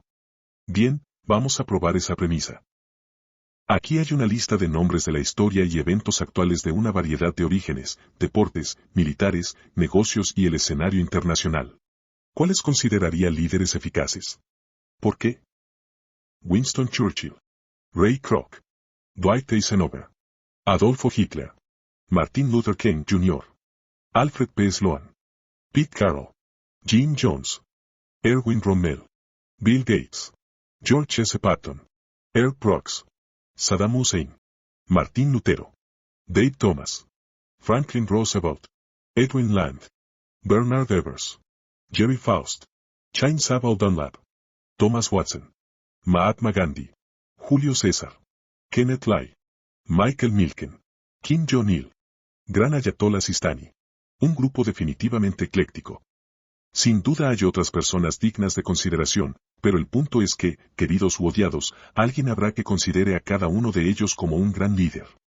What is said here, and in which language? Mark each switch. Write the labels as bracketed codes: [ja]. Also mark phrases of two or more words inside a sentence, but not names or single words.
[es] Bien, vamos a probar esa premisa. Aquí hay una lista de nombres de la historia y eventos actuales de una variedad de orígenes, deportes, militares, negocios y el escenario internacional. ¿Cuáles consideraría líderes eficaces? ¿Por qué? Winston Churchill, Ray Kroc, Dwight Eisenhower, Adolfo Hitler, Martin Luther King Jr., Alfred P. Sloan, Pete Carroll, Jim Jones, Erwin Rommel, Bill Gates, George S. Patton, Earl Brooks, Saddam Hussein, Martín Lutero, Dave Thomas, Franklin Roosevelt, Edwin Land, Bernard Evers, Jerry Faust, Chaim Sabal Dunlap, Thomas Watson, Mahatma Gandhi, Julio César, Kenneth Lai, Michael Milken, Kim Jong-il, Gran Ayatollah Sistani. Un grupo definitivamente ecléctico. Sin duda hay otras personas dignas de consideración, pero el punto es que, queridos u odiados, alguien habrá que considere a cada uno de ellos como un gran líder.